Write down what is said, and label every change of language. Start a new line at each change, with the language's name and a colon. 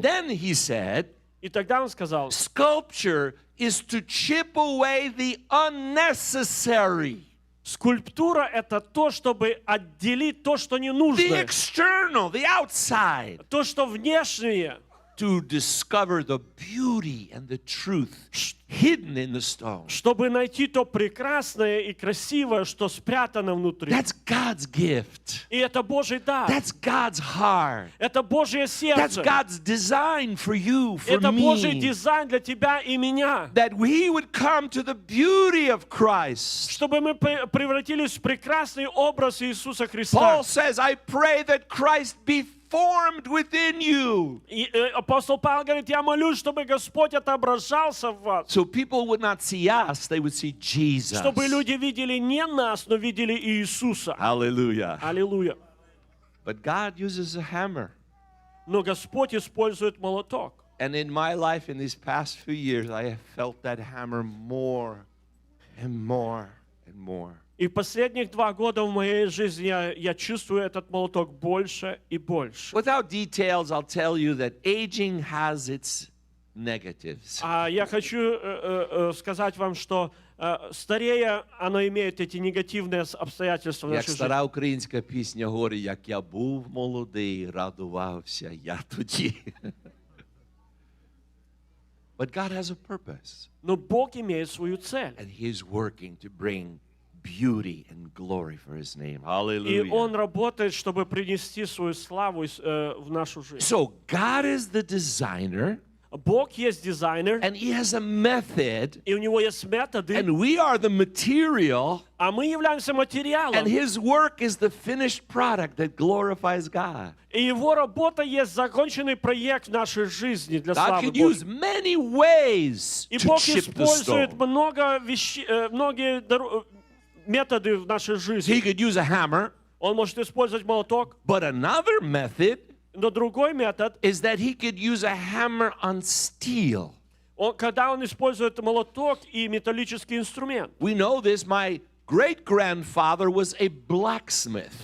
English: And then he said,
Russian: И тогда он сказал,
English: sculpture is to chip away the unnecessary.
Russian: скульптура — это то, чтобы отделить то, что не
English: The
Russian: нужно,
English: external, the outside,
Russian: то, что внешнее,
English: to discover the beauty and the truth hidden in the stone.
Russian: чтобы найти то прекрасное и красивое, что спрятано внутри.
English: That's God's gift.
Russian: И это Божий дар,
English: That's God's heart.
Russian: это Божье
English: That's
Russian: сердце,
English: God's design for you, for
Russian: это Божий
English: me.
Russian: дизайн для тебя и меня,
English: That we would come to the beauty of Christ.
Russian: чтобы мы превратились в прекрасный образ Иисуса Христа.
English: Paul says, I pray that Christ be formed within you.
Russian: И апостол Павел говорит, я молюсь, чтобы Господь отображался в вас,
English: So people would not see us, they would see Jesus.
Russian: чтобы люди видели не нас, но видели Иисуса.
English: Hallelujah.
Russian: Аллилуйя.
English: But God uses a hammer.
Russian: Но Господь использует молоток.
English: And in my life, in these past few years, I have felt that hammer more and more and more.
Russian: И последних 2 года в моей жизни я чувствую этот молоток больше и больше.
English: Without details, I'll tell you that aging has its negatives.
Russian: Я хочу сказать вам, что старея, оно имеет эти негативные обстоятельства в
Ukrainian: Як
Russian: нашей жизни.
Ukrainian: стара українська пісня говорить, як я був молодий, радувався я тоді.
English: But God has a purpose,
Russian: Но Бог имеет свою цель.
English: and He is working to bring beauty and glory for His name.
Russian: И
English: Hallelujah.
Russian: Он работает, чтобы принести свою славу в нашу жизнь.
English: So God is the designer,
Russian: Бог есть дизайнер,
English: and He has a method,
Russian: и у Него есть методы,
English: and we are the material,
Russian: а мы являемся материалом.
English: and His work is the finished product that glorifies God.
Russian: И Его работа есть законченный проект в нашей жизни для
English: God
Russian: славы
English: could use
Russian: Божьей.
English: many ways
Russian: И
English: to
Russian: Бог
English: chip the
Russian: использует
English: stone.
Russian: многие методы в нашей
English: He
Russian: жизни.
English: could use a hammer,
Russian: Он может использовать молоток,
English: but another method
Russian: но другой метод,
English: is that he could use a hammer on steel.
Russian: когда он использует молоток и металлический инструмент.
English: We know this. My great-grandfather was a blacksmith.